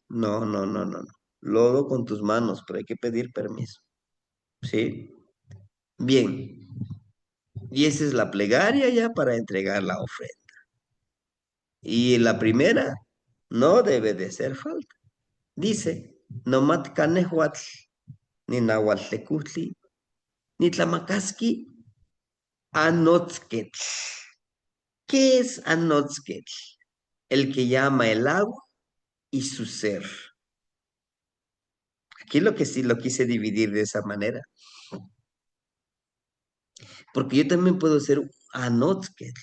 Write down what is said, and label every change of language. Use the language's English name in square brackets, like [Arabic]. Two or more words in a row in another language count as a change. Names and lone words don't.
[Spanish] No, no, no, no, no. Lodo con tus manos, pero hay que pedir permiso. ¿Sí? Bien. Y esa es la plegaria ya para entregar la ofrenda. Y la primera no debe de ser falta. Dice, [Nahuatl languages] nomat canehuatl, ni nahuatlecutli, ni tlamacasqui, anotzquetl. [Spanish] ¿Qué es anotzquetl? El que llama el agua y su ser. Aquí lo que sí lo quise dividir de esa manera, porque yo también puedo ser anotzquetl.